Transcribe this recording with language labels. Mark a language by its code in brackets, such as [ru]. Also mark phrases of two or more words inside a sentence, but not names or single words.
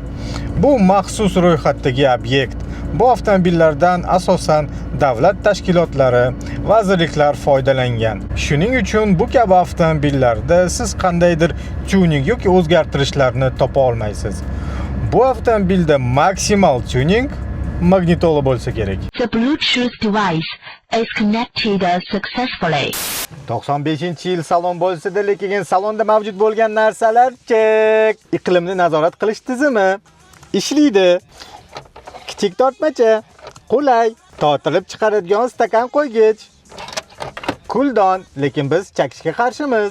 [uz] Bu maxsus ro'yxatdagi obyekt. Bu avtomobillardan asosan davlat tashkilotlari, vazirliklar foydalangan. Shuning uchun bu kabi avtomobillarda siz qandaydir tuning yoki o'zgartirishlarni topa olmaysiz. Bu avtomobilda maksimal tuning magnitola bo'lsa kerak. [en] The Bluetooth device is connected successfully. [uz] 95-yil salon bo'lsa-da, lekin salonda mavjud bo'lgan narsalar chek. Iqlimni nazorat qilish tizimi ishlaydi. Kichik tortmacha, qulay, tortilib chiqaradigan stakan qo'ygich. Kuldon, lekin biz chakishga qarshimiz.